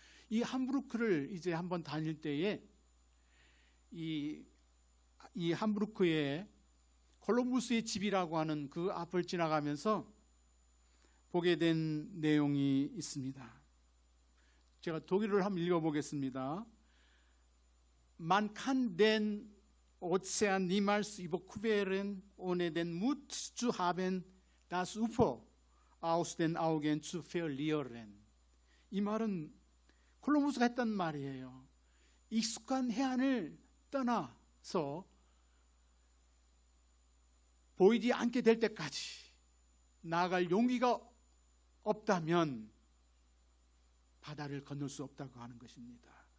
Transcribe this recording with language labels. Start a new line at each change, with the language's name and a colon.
Korean: 이 함부르크를 이제 한번 다닐 때에 이 함부르크에 콜럼부스의 집이라고 하는 그 앞을 지나가면서 보게 된 내용이 있습니다. 제가 독일어를 한번 읽어보겠습니다.
German: Man kann den Ozean niemals überqueren, ohne den Mut zu haben, das Ufer aus den Augen zu verlieren.
Korean: 이 말은 콜럼부스가 했던 말이에요. 익숙한 해안을 떠나서 보이지 않게 될 때까지 나아갈 용기가 없다면 바다를 건널 수 없다고 하는 것입니다.